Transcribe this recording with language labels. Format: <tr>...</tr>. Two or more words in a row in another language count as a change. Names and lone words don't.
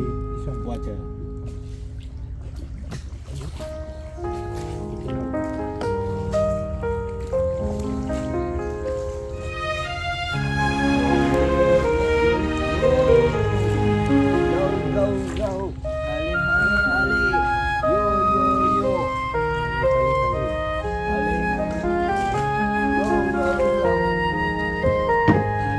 <vi>Quá trời.</vi> <en>Go go go. Ali Ali Ali. Yo yo yo. Ali Ali. Go go go.</en>